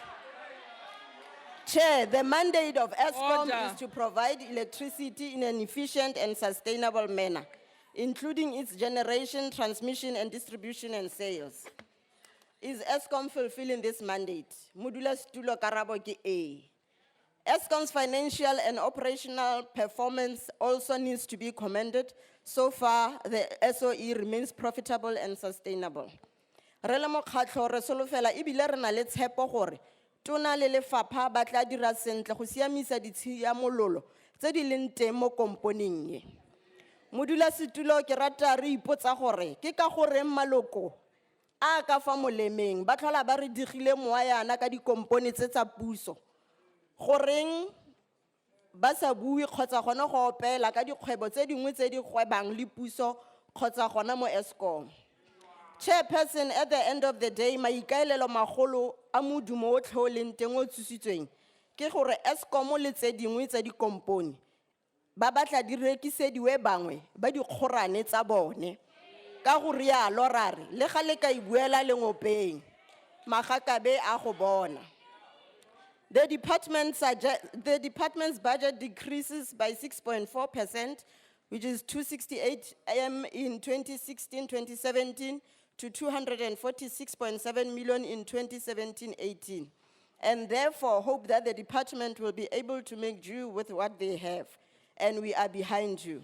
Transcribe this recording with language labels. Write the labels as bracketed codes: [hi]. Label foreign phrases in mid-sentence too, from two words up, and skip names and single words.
[en] Chair, the mandate of ESCOM is to provide electricity in an efficient and sustainable manner, including its generation, transmission, and distribution and sales. Is ESCOM fulfilling this mandate? [tn] Modula Stulo Karabo ke A. [en] ESCOM's financial and operational performance also needs to be commended. So far, the SOE remains profitable and sustainable. [tn] Re le mokgatlho re solofela ebile re na le tshepo gore tona le lefapha ba tla dira sentle go siamisa ditshiamololo tse di leng teng mo komponeng e. Modulasetulo ke rata re ipotsa gore ke ka gore maloko a ka fa molemeng ba tlhola ba re digile moayana ka dikompone tse tsa puso. Goreng ba sa bui kgotsa gona go opela ka dikgwebo tse dingwe tse di gwebang le puso kgotsa gona mo ESCOM. [en] Chairperson, at the end of the day, [tn] maikaelelo magolo a modumo otlhe o leng teng o tshusitsweng ke gore ESCOM le tse dingwe tsa dikompone ba batla di rekisediwe bangwe ba dikgorane tsa bone. Ka go rialo ra re le ga le ka ibuela lengopeng magakabe a go bona. [en] The department's budget decreases by 6.4%, which is 268 M in 2016-2017 to 246.7 million in 2017-18, and therefore hope that the department will be able to make do with what they have, and we are behind you.